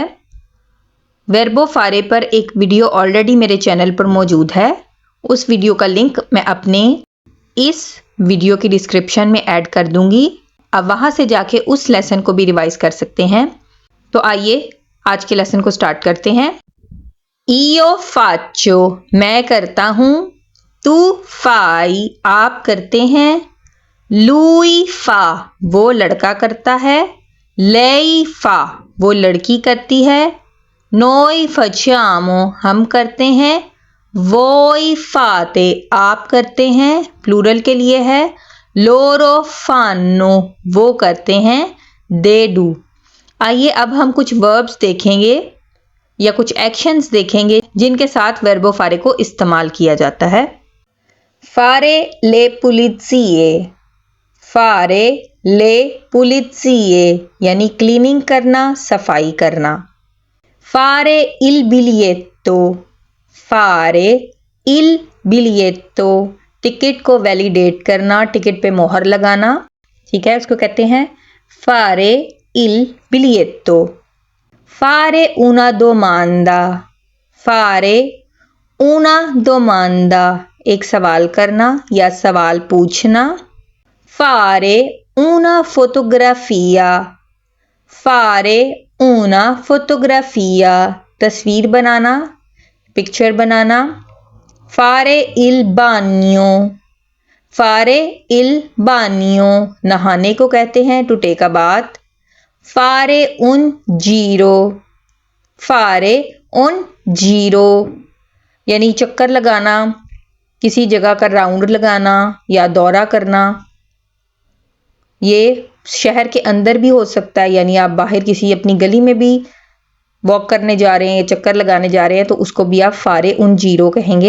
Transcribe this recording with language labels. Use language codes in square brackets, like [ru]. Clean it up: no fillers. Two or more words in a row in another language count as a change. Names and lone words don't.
[it] verbo fare [hi] पर एक वीडियो ऑलरेडी मेरे चैनल पर मौजूद है, उस वीडियो का लिंक मैं अपने इस वीडियो की डिस्क्रिप्शन में ऐड कर दूंगी। अब वहां से जाके उस लेसन को भी रिवाइज कर सकते हैं। तो आइए आज के लेसन को स्टार्ट करते हैं। [it] io faccio [hi] मैं करता हूं, [it] tu fai [hi] आप करते हैं, [it] lui fa [hi] वो लड़का करता है, [it] lei fa [hi] वो लड़की करती है, [it] noi facciamo [hi] हम करते हैं, [it] voi fate [hi] आप करते हैं, प्लूरल के लिए है, [it] loro fanno [hi] वो करते हैं, [en] they do। [hi] आइए अब हम कुछ वर्ब्स देखेंगे या कुछ एक्शंस देखेंगे जिनके साथ [it] verbo fare [hi] को इस्तेमाल किया जाता है। [it] fare le pulizie, fare le pulizie [hi] यानी क्लीनिंग करना, सफाई करना। [it] fare il biglietto, fare il biglietto [hi] टिकट को वैलिडेट करना, टिकट पे मोहर लगाना, ठीक है, उसको कहते हैं [it] fare il biglietto. fare una domanda, fare una domanda [hi] एक सवाल करना या सवाल पूछना। [it] fare una fotografia, fare una fotografia [hi] तस्वीर बनाना, पिक्चर बनाना। [it] fare il bagno, fare il bagno [hi] नहाने को कहते हैं, [en] to take a bath. [it] fare un giro, fare un giro [hi] यानी चक्कर लगाना, किसी जगह का राउंड लगाना या दौरा करना। ये शहर के अंदर भी हो सकता है, यानी आप बाहर किसी अपनी गली में भी वॉक करने जा रहे हैं या चक्कर लगाने जा रहे हैं तो उसको भी आप [it] fare un giro [hi] कहेंगे।